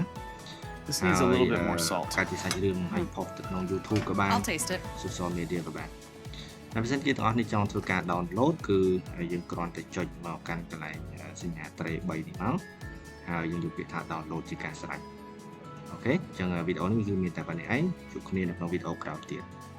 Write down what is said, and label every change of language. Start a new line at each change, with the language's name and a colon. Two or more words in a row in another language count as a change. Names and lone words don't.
English: This needs a little bit more salt.
Khmer: ការជាសាច់រឿងហើយផុសទៅក្នុង YouTube ក៏បាន
English: I'll taste it. social media
Khmer: ក៏បានតែបើសិនជាទាំងអស់នេះចង់ធ្វើការ download គឺយើងគ្រាន់តែចុចមកកាន់កន្លែងសញ្ញាត្រី3នេះមកហើយយើងយកពាក្យថា download ជាការស្រេចអូខេអញ្ចឹងវីដេអូនេះគឺមានតែប៉ុណ្្នេះឯងជួបគ្នានៅក្នុងវីដេអូក្រោយទៀត